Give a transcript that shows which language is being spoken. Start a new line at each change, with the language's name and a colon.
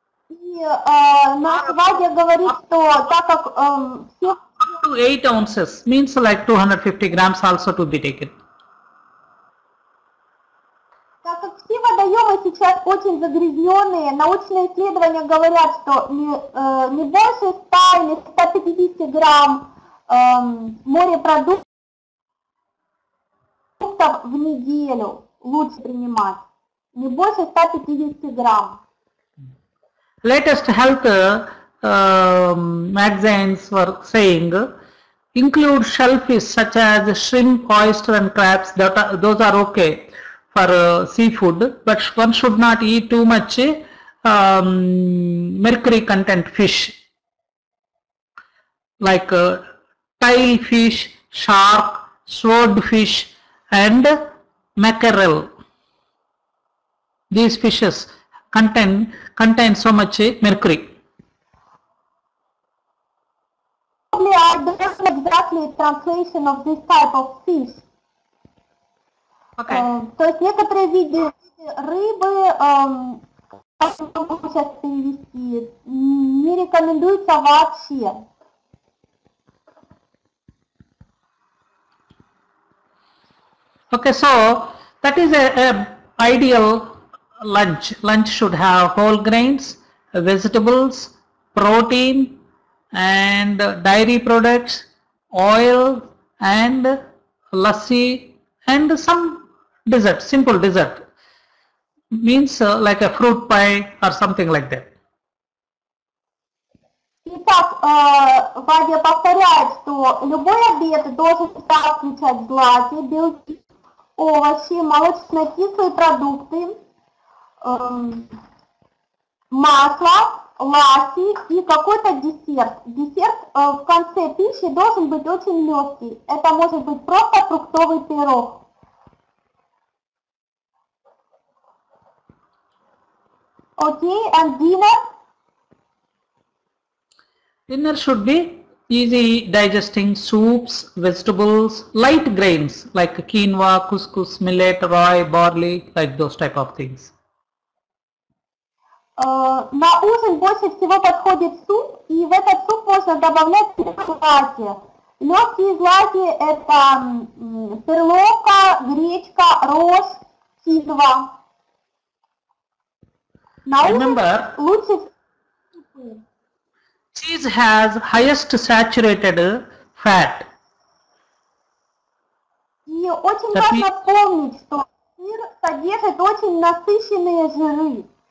Russian: И наш Вадя говорит, что так как все...
English: To 8 ounces means like 250 grams also to be taken.
Russian: Так как все водоемы сейчас очень загрязненные, научные исследования говорят, что не больше 100 или 150 грамм морепродуктов в неделю лучше принимать. Не больше 150 грамм.
English: Latest health magazines were saying include shellfish such as shrimp, oyster and crabs. Those are okay for seafood, but one should not eat too much mercury content fish like tail fish, shark, swordfish and mackerel. These fishes contain so much mercury. Probably I don't know exactly translation of this type of fish. Okay.
Russian: То есть некоторые виды рыбы, как я могу сейчас перевести, не рекомендуется вообще.
English: Okay, so that is a ideal lunch. Lunch should have whole grains, vegetables, protein and dairy products, oil and lassi and some dessert, simple dessert. Means like a fruit pie or something like that.
Russian: Итак, Вадя повторяет, что любой обед должен включать злаки, белки, овощи, молочно-кислые продукты, масло, ласси и какой-то десерт. Десерт в конце пищи должен быть очень легкий. Это может быть просто фруктовый пирог.
English: Okay, and dinner? Dinner should be easy digesting soups, vegetables, light grains like quinoa, couscous, millet, rye, barley, like those type of things.
Russian: На ужин больше всего подходит суп, и в этот суп можно добавлять злаки. Легкие злаки – это перловка, гречка, рожь, кизва. На ужин лучше всего.
English: Cheese has highest saturated fat.
Russian: И очень важно помнить, что сыр содержит очень насыщенные жиры.